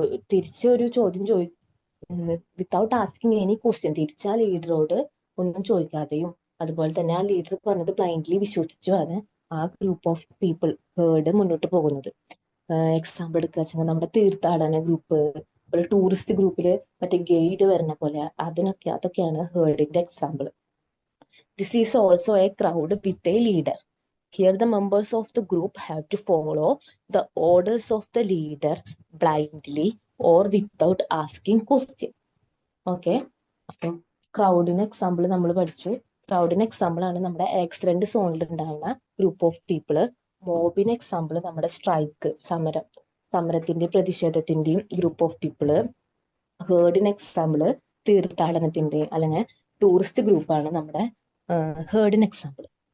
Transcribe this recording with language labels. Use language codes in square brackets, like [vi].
[ml] തിരിച്ചൊരു ചോദ്യം [en] without asking any question, [ml] തിരിച്ച ആ ലീഡറോട് ഒന്നും ചോദിക്കാതെയും അതുപോലെ തന്നെ ആ ലീഡർ പറഞ്ഞത് ബ്ലൈൻഡ്ലി വിശ്വസിച്ചുമാണ് ആ ഗ്രൂപ്പ് ഓഫ് പീപ്പിൾ ഹേർഡ് മുന്നോട്ട് പോകുന്നത്. എക്സാമ്പിൾ എടുക്കുക വെച്ചാൽ നമ്മുടെ തീർത്ഥാടന ഗ്രൂപ്പ്, ടൂറിസ്റ്റ് ഗ്രൂപ്പില് മറ്റേ ഗൈഡ് വരുന്ന പോലെ, അതൊക്കെയാണ് ഹേർഡിന്റെ example. [en] This is also a crowd with a leader. Here the members of the group have to follow the orders of the leader blindly or without asking question. [ml] Okay, അപ്പം ക്രൗഡിന് example നമ്മൾ പഠിച്ചു. ക്രൗഡിന് example ആണ് നമ്മുടെ accident സോണിൽ ഉണ്ടാകുന്ന group of people. മോബിന് example നമ്മുടെ strike, സമരത്തിന്റെ പ്രതിഷേധത്തിന്റെയും group of people. ഹേർഡിന് example തീർത്ഥാടനത്തിന്റെ അല്ലെങ്കിൽ ടൂറിസ്റ്റ് ഗ്രൂപ്പാണ് നമ്മുടെ ഹേർഡിന് എക്സാമ്പിൾ.